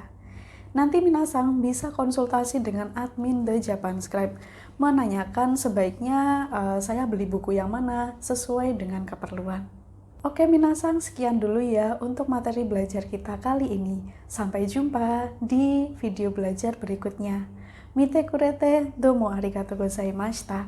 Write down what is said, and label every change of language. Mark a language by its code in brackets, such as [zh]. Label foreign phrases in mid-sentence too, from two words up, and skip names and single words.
[id] Nanti minasan bisa konsultasi dengan admin The Japan Scribe, menanyakan sebaiknya saya beli buku yang mana sesuai dengan keperluan. Oke minasan, sekian dulu ya untuk materi belajar kita kali ini. Sampai jumpa di video belajar berikutnya. [ja] 見てくれて、どうもありがとうございました.